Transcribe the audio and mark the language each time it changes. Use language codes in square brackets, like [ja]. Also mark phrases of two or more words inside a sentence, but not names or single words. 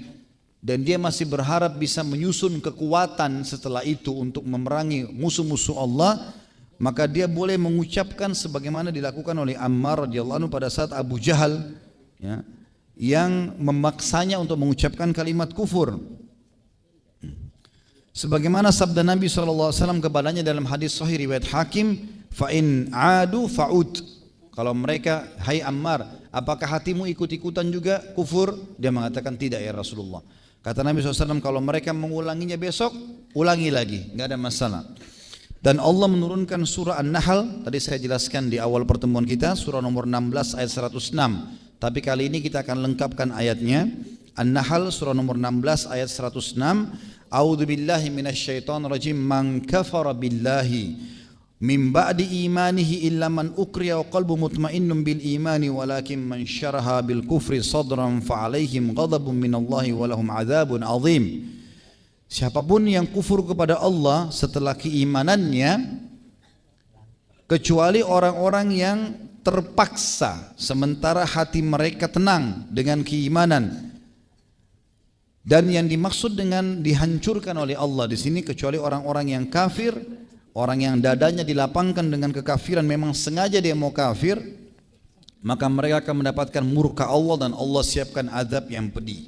[id] Dan dia masih berharap bisa menyusun kekuatan setelah itu untuk memerangi musuh-musuh Allah, maka dia boleh mengucapkan sebagaimana dilakukan oleh Ammar [ar] رضي الله عنه [id] pada saat Abu Jahal ya, yang memaksanya untuk mengucapkan kalimat kufur. Sebagaimana sabda Nabi SAW kepadanya dalam hadis sahih riwayat Hakim, [ar] "فإن عادوا فعد." [id] Kalau mereka, "Hai Ammar, apakah hatimu ikut-ikutan juga kufur?" Dia mengatakan, "Tidak [ar] يا رسول الله." [id] Kata Nabi SAW, kalau mereka mengulanginya besok, ulangi lagi, nggak ada masalah. Dan Allah menurunkan surah An-Nahl, tadi saya jelaskan di awal pertemuan kita, surah nomor 16 ayat 106. Tapi kali ini kita akan lengkapkan ayatnya. An-Nahl surah nomor 16 ayat 106. [ar] "أعوذ بالله من الشيطان الرجيم, من كفر بالله من بعد إيمانه إلا من أكره وقلبه مطمئن بالإيمان ولكن من شرح بالكفر صدرا فعليهم غضب من الله ولهم عذاب عظيم." [id] Siapapun yang kufur kepada Allah setelah keimanannya, kecuali orang-orang yang terpaksa sementara hati mereka tenang dengan keimanan. Dan yang dimaksud dengan dihancurkan oleh Allah di sini kecuali orang-orang yang kafir, orang yang dadanya dilapangkan dengan kekafiran, memang sengaja dia mau kafir, maka mereka akan mendapatkan murka Allah dan Allah siapkan azab yang pedih.